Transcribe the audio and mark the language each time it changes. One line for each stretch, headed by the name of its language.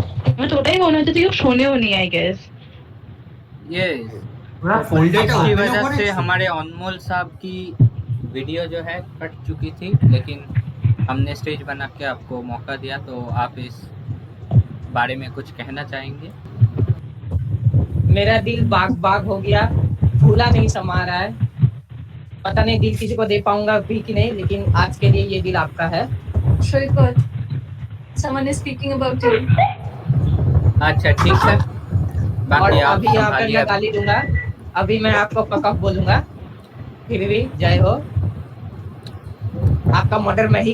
Bangla: আমার তো ওটাই মনে হচ্ছে তুই শোনেও নি,
English: I guess.
Hindi: ये पूरा फोल्डर की वजह से हमारे अनमोल साहब की वीडियो जो है कट चुकी थी, लेकिन हमने स्टेज बना के आपको मौका दिया, तो आप इस बारे में कुछ कहना चाहेंगे? मेरा दिल बाग हो गया, फूला नहीं समा रहा है। पता नहीं दिल किसी को दे पाऊंगा भी कि नहीं, लेकिन आज के लिए ये दिल आपका है।
English: Saikat, someone is speaking about you.
Hindi: अच्छा ठीक है, और बाकी आप अभी यहाँ पे संभालिए। मैं गाली दूंगा, अभी मैं आपको पकअप बोलूंगा, फिर भी जय हो, आपका मर्डर मैं ही